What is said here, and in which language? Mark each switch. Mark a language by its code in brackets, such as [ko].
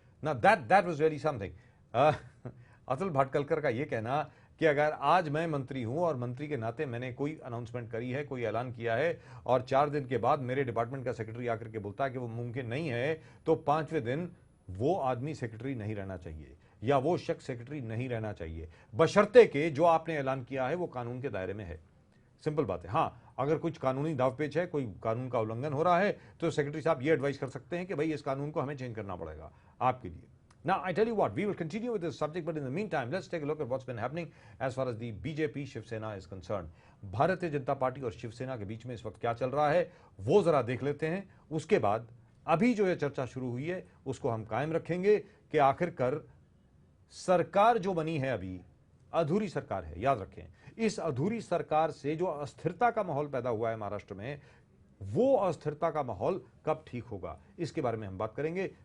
[en] ना that was really something. [hi] Atul Bhatkar का ये कहना कि अगर आज मैं मंत्री हूं और मंत्री के नाते मैंने कोई अनाउंसमेंट करी है, कोई ऐलान किया है, और 4 दिन के बाद मेरे डिपार्टमेंट का सेक्रेटरी आकर के बोलता है कि वो मुमकिन नहीं है, तो 5वें दिन वो आदमी सेक्रेटरी नहीं रहना चाहिए, या वो शख्स सेक्रेटरी नहीं रहना चाहिए, बशर्ते कि जो आपने ऐलान किया है वो कानून के दायरे में है। सिंपल बात है। हाँ, अगर कुछ कानूनी दावपेच है, कोई कानून का उल्लंघन हो रहा है, तो सेक्रेटरी साहब ये एडवाइस कर सकते हैं कि भाई इस कानून को हमें चेंज करना पड़ेगा आपके लिए। [en] Now, I tell you what, we will continue with this subject, but in the meantime, let's take a look at what's been happening as far as the BJP Shivsena is concerned. [hi] Bharatiya Janata party और शिवसेना के बीच में इस वक्त क्या चल रहा है, वो जरा देख लेते हैं। उसके बाद अभी जो ये चर्चा शुरू हुई है, उसको हम कायम रखेंगे कि आखिरकार सरकार जो बनी है अभी अधूरी सरकार है। याद रखें, इस अधूरी सरकार से जो अस्थिरता का माहौल पैदा हुआ है महाराष्ट्र में, वो अस्थिरता का माहौल कब ठीक होगा, इसके बारे में हम बात करेंगे।